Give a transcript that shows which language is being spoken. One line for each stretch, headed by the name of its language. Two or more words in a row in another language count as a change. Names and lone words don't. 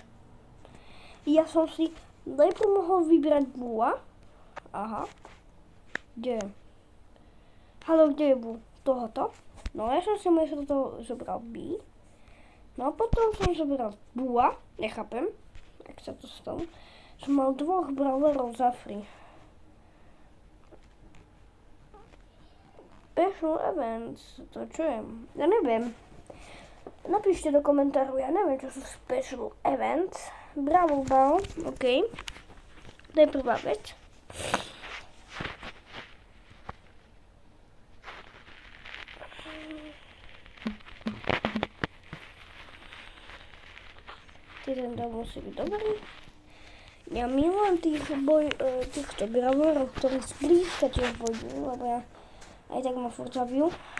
Slovak: Ja som si najprv mohol vybrať Bua. Aha. Kde je? Haló, kde je Bu? Tohoto? No ja som si myslel, že to zobral B. No a potom som zobral Bua. Nechápem, jak sa to stalo. Som mal 2 brawlerov za free.
English: Special events,
Slovak: to čo je? Ja neviem. Napíšte do komentáru, ja neviem, čo sú
English: special events.
Slovak: Bravo, Ball, ok. To je prvá vec. Ten dom musí byť dobrý. Ja milujem týchto bravorov, ktorí zblízka tiež bojujú, lebo ja aj tak ma furt zabijú.